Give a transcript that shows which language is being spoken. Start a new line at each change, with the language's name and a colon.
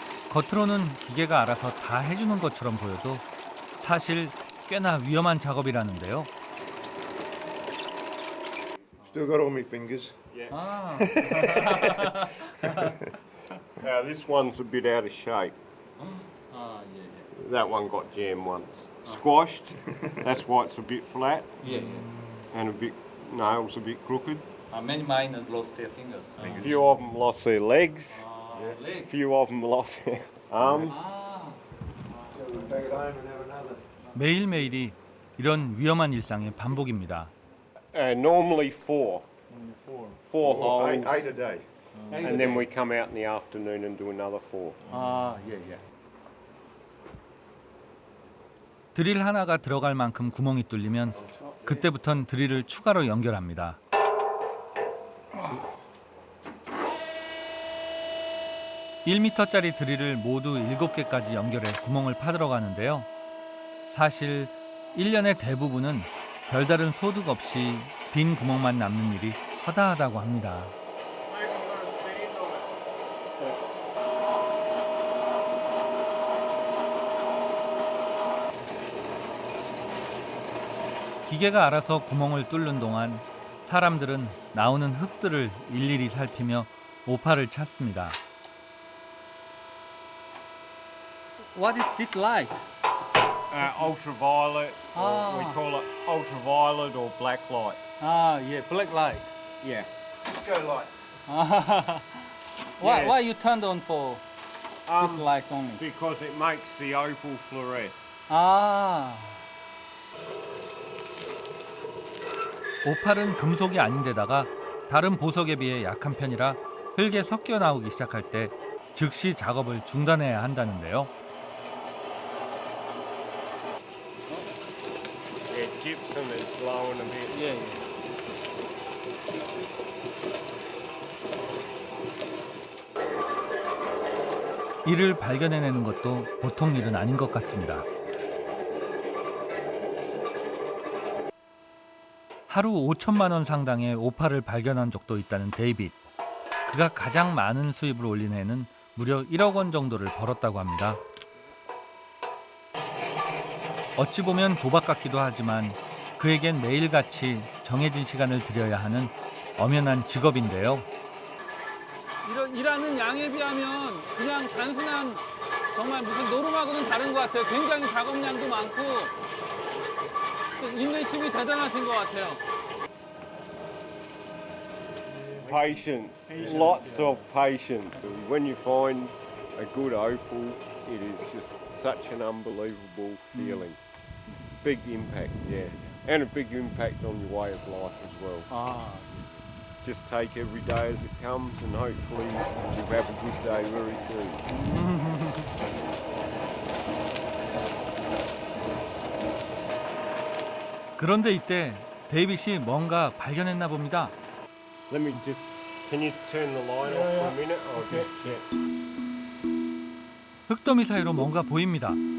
Korean: 겉으로는 기계가 알아서 다 해주는 것처럼 보여도 사실 꽤나 위험한 작업이라는데요.
English: Still got all my fingers. Ah. Now this one's a bit out of shape. Ah, yeah. That one got jammed once. Squashed. That's why it's a bit flat Yeah. and a bit nails a bit crooked. Many miners lost their fingers. A few of them lost their legs. A Legs. few of them lost their arms. Ah.
Korean: 매일매일이 이런 위험한 일상의 반복입니다.
English: Normally four. Four holes. Eight a day. and then we come out in the afternoon and do another 4.
Korean: 아, 예, 예. 드릴 하나가 들어갈 만큼 구멍이 뚫리면 그때부턴 드릴을 추가로 연결합니다. (1m짜리) 드릴을 모두 7개까지 연결해 구멍을 파들어 가는데요. 사실 1년의 대부분은 별다른 소득 없이 빈 구멍만 남는 일이 허다하다고 합니다. 기계가 알아서 구멍을 뚫는 동안 사람들은 나오는 흙들을 일일이 살피며 오파를 찾습니다.
English: What is this light? Ultraviolet, or we call it ultraviolet or black light.
Korean: 아, 예,
English: black light. Yeah. Go light. Why Yeah. why you turned on for this light only? Because it makes the opal fluoresce. 아.
Korean: 오팔은 금속이 아닌데다가 다른 보석에 비해 약한 편이라 흙에 섞여 나오기 시작할 때 즉시 작업을 중단해야 한다는데요.
English: Yeah, gypsum is blowing a bit.
Korean: 예, 예. 이를 발견해내는 것도 보통 일은 아닌 것 같습니다. 하루 5천만 원 상당의 오팔을 발견한 적도 있다는 데이빗. 그가 가장 많은 수입을 올린 해는 무려 1억 원 정도를 벌었다고 합니다. 어찌 보면 도박 같기도 하지만 그에겐 매일같이 정해진 시간을 들여야 하는 엄연한 직업인데요. 이런 일하는 양에 비하면 그냥 단순한 정말 무슨 노름하고는 다른 것 같아요. 굉장히 작업량도 많고 인내심이 대단하신 것 같아요.
English: Patience, lots of patience. When you find a good opal, it is just such an unbelievable feeling. Big impact, yeah. And a big impact on your way of life as well.
Korean: 아.
English: Just take every day as it comes and hopefully you'll have a good day very soon.
Korean: 그런데 이때 데이빗이 뭔가 발견했나 봅니다.
English: Let me just, can you turn the line off for a minute? I'll just check.
Korean: 흙더미 사이로 뭔가 보입니다.